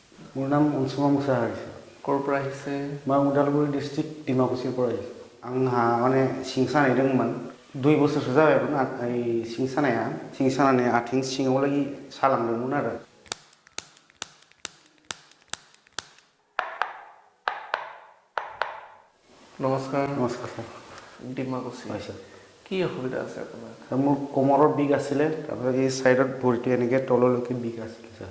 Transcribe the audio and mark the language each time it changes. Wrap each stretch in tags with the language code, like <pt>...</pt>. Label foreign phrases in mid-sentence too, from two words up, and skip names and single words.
<as>মোৰ নাম অঞ্চুমা মুছাহাৰী। ক'ৰ পৰা আহিছে? মই उदालगुरि डिस्ट्रिक्ट डिमाकुसिर পৰা আহিছোঁ।</as> <brx>आंहा माने सिं सानाय दंमोन 2 बोसोरसो जाबायमोन सिं सानानै आथिं सिङाव लागि सालांदोंमोन आरो।</brx> <as>নমস্কাৰ। নমস্কাৰ স্যাৰ। ডিমাকুচি। হয় স্যাৰ। কি অসুবিধা আছে আপোনাৰ? মোৰ কোমৰৰ বিষ আছিলে, তাৰপিছত এই সাইডত ভৰিটো এনেকৈ তললৈকে বিষ আছিলে স্যাৰ।</as>